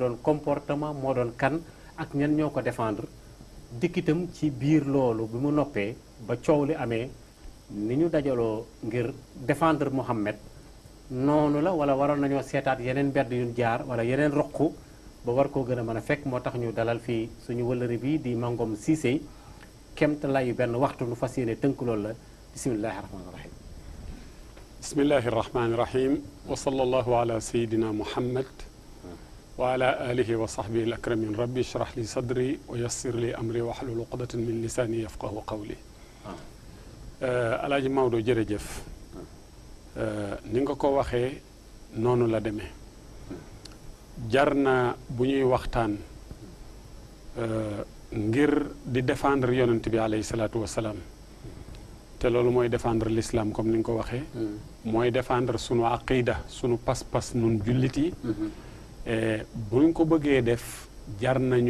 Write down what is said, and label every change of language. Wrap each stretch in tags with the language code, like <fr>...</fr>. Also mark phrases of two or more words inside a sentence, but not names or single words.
<wo>doon comportement moo doon kan ak ñan ñoo ko défendre dikkitam ci biir loolu bi mu noppee ba coow li amee ni ñu dajaloo ngir défendre Muhammad noonu la wala waroon nañoo seetaat yeneen mbedd yuñ jaar wala yeneen roq ba war koo gën a mën a fekk moo tax ñu dalal fii suñu wëllëri bi di Mangom Cissé kemt layu benn waxtu nu fas yéene tënk loolu la</wo> <ar>بسم الله الرحمن الرحيم بسم الله الرحمن الرحيم وصلى الله على سيدنا محمد وعلى آله وصحبه الأكرمين رب اشرح لي صدري ويسر لي أمري واحلل عقدة من لساني يفقهوا قولي</ar> <wo>alaaji Maodo jërëjëf ni nga ko waxee noonu la demee jar na bu ñuy waxtaan ngir di défendre yonent bi</wo> <ar>عليه الصلاة والسلام</ar> <wo>te loolu mooy défendre l'islam comme ni nga ko waxee mooy défendre sunu aqida sunu pas-pas nun jullit yi buñ ko bëggee def jar nañu</wo>